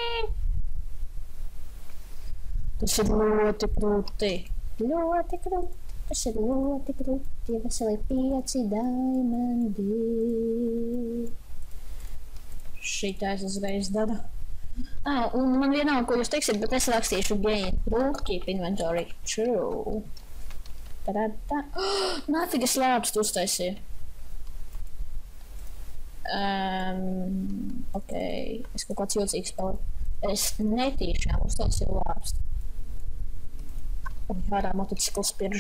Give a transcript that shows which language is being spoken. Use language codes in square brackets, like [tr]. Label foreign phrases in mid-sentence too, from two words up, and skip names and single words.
[lv] Tas ir ļoti krūti. Ļoti krūti. Tas ir ļoti krūti. Veseli 5 diamanti. Šitā es uzreiz daru. Un man vienalga, ko jūs teiksiet, bet es rakstīšu [en] gain proof, keep inventory true. [lv] Nāfīgi es lāpstu uztaisīju. Ok, es kaut kāds jocīgs paliku. Es netīšām uztaisīju lāpstu. Ārā motocikls pirž.